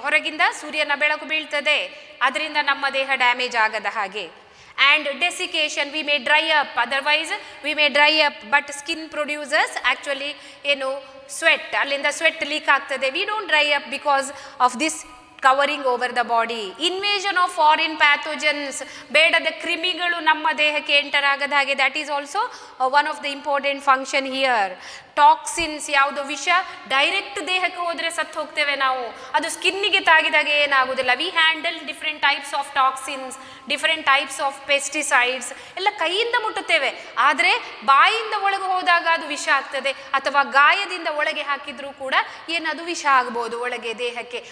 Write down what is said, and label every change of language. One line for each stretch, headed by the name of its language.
Kannada: ಹೊರಗಿಂದ ಸೂರ್ಯನ ಬೆಳಕು ಬೀಳ್ತದೆ, ಅದರಿಂದ ನಮ್ಮ ದೇಹ ಡ್ಯಾಮೇಜ್ ಆಗದ ಹಾಗೆ.
English: And desiccation, we may dry up, otherwise we may dry up, but skin produces actually sweat,
Kannada: allinda
English: sweat leak ಆಗ್ತದೆ. We don't dry up because of this covering over the body. Invasion of foreign pathogens,
Kannada: ಬೇಡದ ಕ್ರಿಮಿಗಳು ನಮ್ಮ ದೇಹಕ್ಕೆ enter ಆಗದ ಹಾಗೆ,
English: that is also one of the important function here.
Kannada: Toxins, ಯಾವುದು ವಿಷ direct ದೇಹಕ್ಕೆ ಹೋದರೆ ಸತ್ತು ಹೋಗ್ತೇವೆ ನಾವು, ಅದು ಸ್ಕಿನ್ನಿಗೆ ತಾಗಿದಾಗ ಏನಾಗುವುದಿಲ್ಲ.
English: we handle different types of toxins, different types of pesticides
Kannada: ಎಲ್ಲ ಕೈಯಿಂದ ಮುಟ್ಟುತ್ತೇವೆ, ಆದರೆ ಬಾಯಿಂದ ಒಳಗೆ ಹೋದಾಗ ಅದು ವಿಷ ಆಗ್ತದೆ, ಅಥವಾ ಗಾಯದಿಂದ ಒಳಗೆ ಹಾಕಿದರೂ ಕೂಡ ಏನದು ವಿಷ ಆಗ್ಬೋದು ಒಳಗೆ ದೇಹಕ್ಕೆ.